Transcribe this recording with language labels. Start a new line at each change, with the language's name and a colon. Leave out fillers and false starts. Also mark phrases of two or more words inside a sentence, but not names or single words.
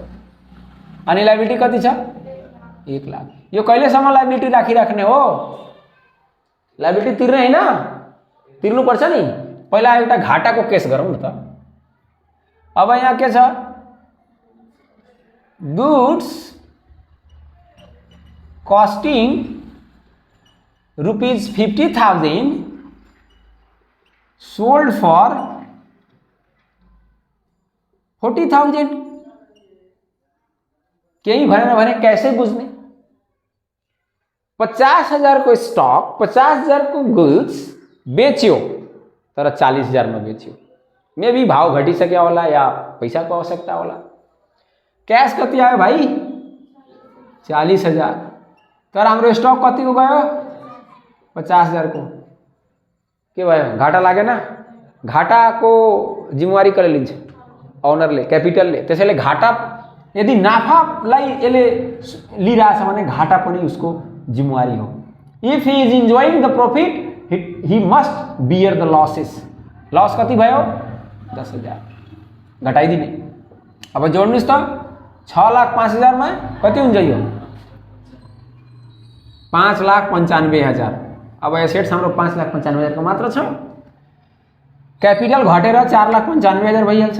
Nepali: अनि लायबिलिटी कति छ? 1 लाख। यो कहिलेसम्म लायबिलिटी राखिराख्ने हो? लायबिलिटी तिर्ने हैन, तिर्नुपर्छ नि। पहिला एउटा घाटाको केस गरौँ न त। अब यहाँ के छ?
English: goods costing ₹50,000 sold for 40,000.
Nepali: केही भनेन भने कैसे बुझ्ने? 50,000 को स्टॉक, 50,000 को गुड्स बेच्यो तर 40,000 में बेच्यो। मे भी भाव घटिसक्यो होला या पैसा को आवश्यकता होला। कैश कति आयो भाइ? 40,000। तर हाम्रो स्टक कति को गयो? 50,000 को। के भयो? घाटा लागेन? घाटा को जिम्मेवारी कसले लिन्छ? ओनरले, क्यापिटलले। त्यसैले घाटा यदि नाफालाई यसले लिइरहेछ भने घाटा पनि उसको जिम्मेवारी हो।
English: if he is enjoying the profit he must bear the losses.
Nepali: लॉस कति भयो? 10,000 घटाइदिने। अब जोड्नुस् त 6,05,000 मा कति हुन्छ यो? 5,95,000। अब एसेट्स हाम्रो 5,95,000 को मात्र छ। क्यापिटल घटेर 4,95,000 भइहाल्छ।